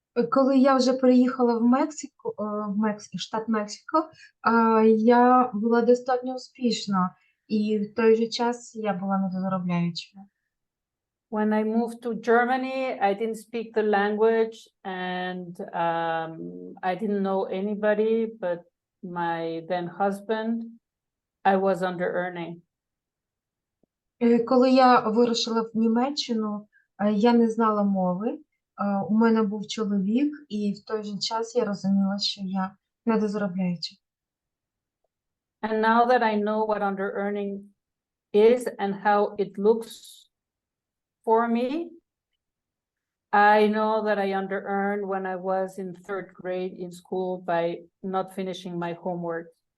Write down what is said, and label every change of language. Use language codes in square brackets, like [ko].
[uk] Коли я вже приїхала в штат Мексико, я була достатньо успішна, і в той же час я була недозаробляючою. [en] When I moved to Germany, I didn't speak the language and I didn't know anybody but my then husband. I was under earning. [uk] Коли я вирушила в Німеччину, я не знала мови. У мене був чоловік, і в той же час я розуміла, що я недозаробляюча. [en] And now that I know what under earning is and how it looks for me, I know that I under earned when I was in 3rd grade in school by not finishing my homework.